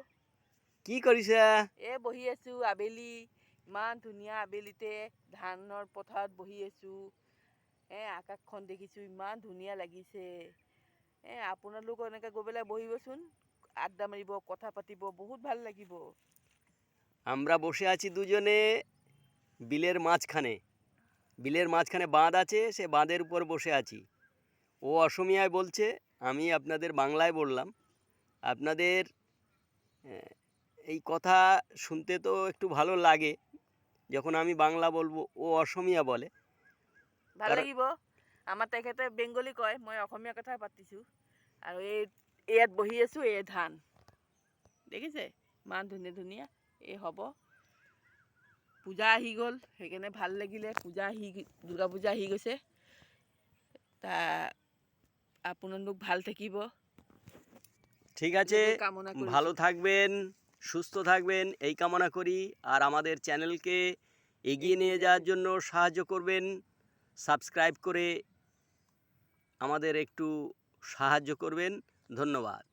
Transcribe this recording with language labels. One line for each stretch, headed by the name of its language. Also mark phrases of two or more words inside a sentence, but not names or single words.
Assamese: কি কৰিছা? বহি আছোঁ আবেলি। ইমান ধুনীয়া আবেলিতে ধানৰ পথাৰত বহি আছোঁ। আকাশখন দেখিছোঁ, ইমান ধুনীয়া লাগিছে। আপোনালোক এনেকৈ গৈ পেলাই বহিবচোন, আড্ডা মাৰিব, কথা পাতিব, বহুত ভাল লাগিব।
Bangla: আমরা বসে আছি দুজনে বিলের মাঝখানে। বিলের মাঝখানে বাঁধ আছে, সে বাঁধের উপর বসে আছি। ও অসমিয়ায় বলছে, আমি আপনাদের বাংলায় বললাম। আপনাদের এই কথা শুনতে তো একটু ভালো লাগে, যখন আমি বাংলা বলবো ও অসমিয়া বলে।
Assamese: ভাল লাগিব। আমাৰ তেখেতে বেংগলী কয়, মই অসমীয়া কথা পাতিছোঁ। আৰু ইয়াত বহি আছোঁ, এই ধান দেখিছে ইমান ধুনীয়া ধুনীয়া। এই হ'ব পূজা আহি গ'ল, সেইকাৰণে ভাল লাগিলে। দুৰ্গা পূজা আহি গৈছে। তা আপোনালোক ভাল থাকিব, ঠিক আছে, এনেকৈ কামনা
Bangla: ভালো
Assamese: কৰিছোঁ।
Bangla: থাকবেন, সুস্থ থাকবেন এই কামনা করি। আর আমাদের চ্যানেলকে এগিয়ে নিয়ে যাওয়ার জন্য সাহায্য করবেন। সাবস্ক্রাইব করে আমাদের একটু সাহায্য করবেন। ধন্যবাদ।